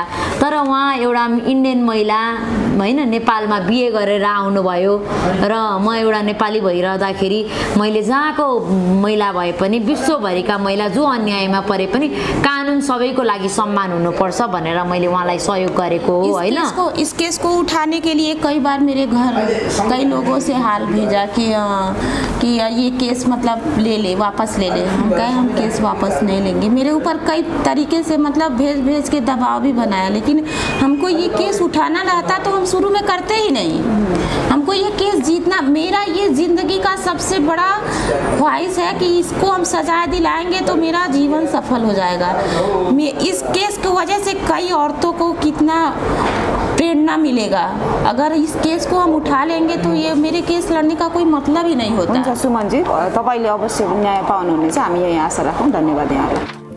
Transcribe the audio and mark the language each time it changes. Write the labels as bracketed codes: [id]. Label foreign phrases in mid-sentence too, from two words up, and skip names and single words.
[ne] तर उहाँ एउटा इन्डियन महिला होइन, नेपालमा बिहे गरेर आउनुभयो र म एउटा नेपाली भइरहँदाखेरि मैले जहाँको महिला भए पनि विश्वभरिका महिला जो अन्यायमा परे पनि कानुन सबैको लागि सम्मान हुनुपर्छ भनेर मैले उहाँलाई सहयोग गरेको हो होइन। [hi] इस केस को उठाने के लिए कई बार मेरे घर कई लोगों से हाल भेजा कि ये केस मतलब ले वापस ले ले। हम कहे हम केस वापस नहीं लेंगे। मेरे ऊपर कई तरीके से मतलब भेज के दबाव भी बनाया, लेकिन हमको ये केस उठाना रहता तो हम शुरू में करते ही नहीं। हमको ये केस जीतना, मेरा ये ज़िंदगी का सबसे बड़ा ख्वाहिश है कि इसको हम सजा दिलाएंगे तो मेरा जीवन सफल हो जाएगा। इस केस की वजह से कई औरतों को कितना प्रेरणा मिलेगा। अगर इस केस को हम उठा लेंगे तो ये मेरे केस लड़ने का कोई मतलब ही नहीं होता। [ne] सुमनजी, तपाईँले अवश्य न्याय पाउनुहुनेछ, हामी यही आशा राखौँ। धन्यवाद यहाँलाई।